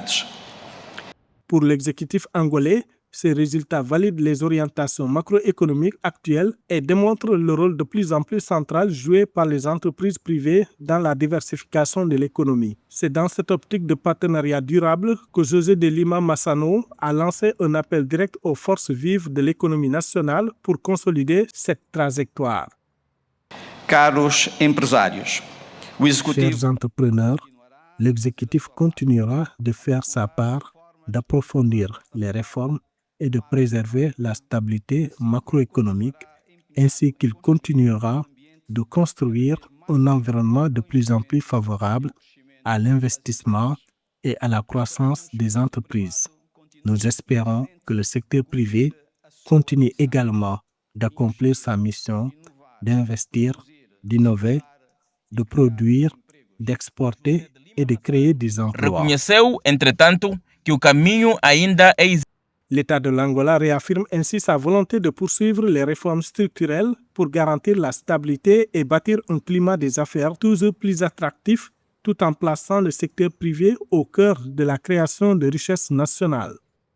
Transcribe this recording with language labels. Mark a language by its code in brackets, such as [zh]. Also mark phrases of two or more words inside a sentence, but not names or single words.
[fr] Pour l'exécutif angolais, ces résultats valident les orientations macroéconomiques actuelles et démontrent le rôle de plus en plus central joué par les entreprises privées dans la diversification de l'économie. C'est dans cette optique de partenariat durable que José de Lima Massano a lancé un appel direct aux forces vives de l'économie nationale pour consolider cette trajectoire. [pt] Caros empresários, [fr] Chers entrepreneurs, l'exécutif continuera de faire sa part, d'approfondir les réformes et de préserver la stabilité macroéconomique, ainsi qu'il continuera de construire un environnement de plus en plus favorable à l'investissement et à la croissance des entreprises. Nous espérons que le secteur privé continue également d'accomplir sa mission d'investir, d'innover, de produire, d'exporter et de créer des emplois. [pt] Reconheceu, entretanto, que o caminho ainda é [fr] L'État de l'Angola réaffirme ainsi sa volonté de poursuivre les réformes structurelles pour garantir la stabilité et bâtir un climat des affaires toujours plus attractif tout en plaçant le secteur privé au cœur de la création de richesses nationales.